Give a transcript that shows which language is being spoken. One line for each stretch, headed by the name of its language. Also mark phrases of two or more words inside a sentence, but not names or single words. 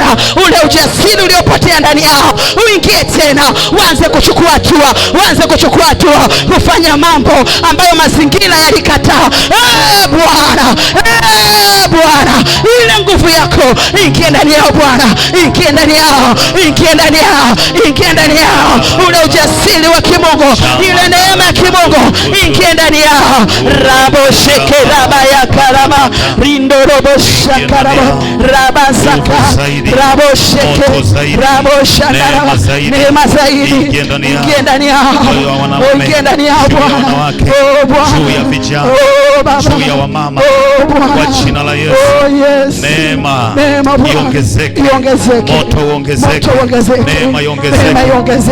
Swahili: Ule ujasiri uliopotea ndani yao uingie tena, waanze kuchukua hatua, waanze kuchukua hatua kufanya mambo ambayo mazingira yalikataa. Bwana, Bwana, ile nguvu yako ingie ndani yao Bwana, ingie ndani yao, ingie ndani yao, ingie ndani yao. Ule ujasiri wa kimungu, ile neema ya kimungu ingie ndani yao. Rabo sheke raba ya karama rindorobo shakarama raba zaka rabo sheke rabo shakarama. Neema zaidi ingie ndani yao, ingie ndani yao Bwana, juu ya vijana, juu ya wamama, kwa jina la Yesu. Neema iongezeke, moto uongezeke, neema iongezeke.